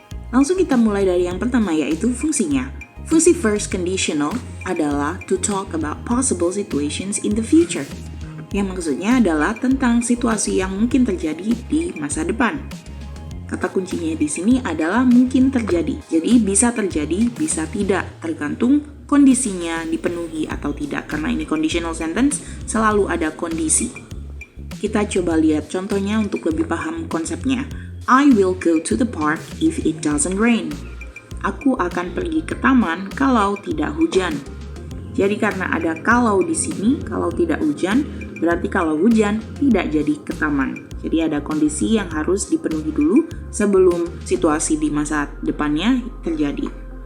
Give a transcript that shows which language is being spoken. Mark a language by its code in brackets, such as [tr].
[id] Langsung kita mulai dari yang pertama, yaitu fungsinya. Fungsi first conditional adalah [en] to talk about possible situations in the future, [id] yang maksudnya adalah tentang situasi yang mungkin terjadi di masa depan. Kata kuncinya di sini adalah mungkin terjadi. Jadi bisa terjadi, bisa tidak, tergantung kondisinya dipenuhi atau tidak. Karena ini conditional sentence, selalu ada kondisi. Kita coba lihat contohnya untuk lebih paham konsepnya. [en] I will go to the park if it doesn't rain. [id] Aku akan pergi ke taman kalau tidak hujan. Jadi karena ada kalau di sini, kalau tidak hujan, berarti kalau hujan tidak jadi ke taman. Jadi ada kondisi yang harus dipenuhi dulu sebelum situasi di masa depannya terjadi.